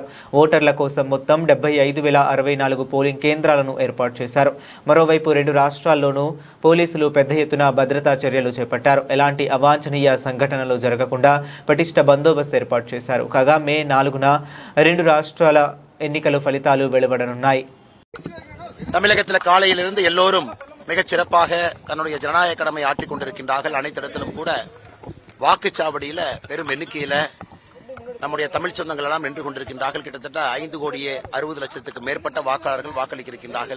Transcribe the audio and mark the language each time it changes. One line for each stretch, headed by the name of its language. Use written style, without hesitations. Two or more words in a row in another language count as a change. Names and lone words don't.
Telugu: ఓటర్ల కోసం మొత్తం 75,064 పోలింగ్ కేంద్రాలను ఏర్పాటు చేశారు. మరోవైపు 2 రాష్ట్రాల్లోనూ పోలీసులు పెద్ద ఎత్తున భద్రతా చర్యలు చేపట్టారు. ఎలాంటి అవాంఛనీయ సంఘటనలు జరగకుండా పటిష్ట బందోబస్తు ఏర్పాటు చేశారు. కాగా మే 4న 2 రాష్ట్రాల ఎన్నికల ఫలితాలు వెలువడనున్నాయి.
Tamil: தமிழகத்தில் காலையிலிருந்து எல்லோரும் மிகச் சிறப்பாக தன்னுடைய ஜனநாயக கடமை ஆற்றிக் கொண்டிருக்கின்றார்கள். அனைத்து இடத்திலும் கூட வாக்குச்சாவடியில பெரும் எண்ணிக்கையில நம்முடைய தமிழ் சொந்தங்கள் எல்லாம் நின்று கொண்டிருக்கின்றார்கள். கிட்டத்தட்ட 5,60,00,000 மேற்பட்ட வாக்காளர்கள் வாக்களிக்க இருக்கின்றார்கள்.